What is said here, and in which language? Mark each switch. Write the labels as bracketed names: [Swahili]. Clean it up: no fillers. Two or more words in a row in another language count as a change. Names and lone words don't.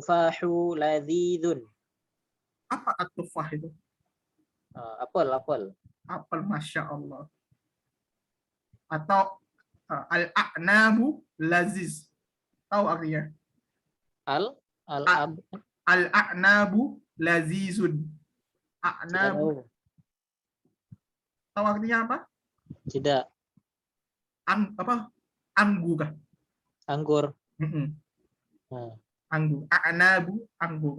[Arabic] At-tufahu ladzidun. [Indonesian] Apa at-tufah itu? Apel. [Arabic] apel, masya Allah. Atau al-a'nabu laziz. [Indonesian] Tahu artinya? Al al A- ab [Arabic] Al-a'nabu lazizun. [Indonesian] tidak [Arabic] A'nabu, [Indonesian] tahu. tahu artinya apa? Tidak. Anggur kah? Anggur. Mm-mm. Nah, Anggur. A'nabu, anggur.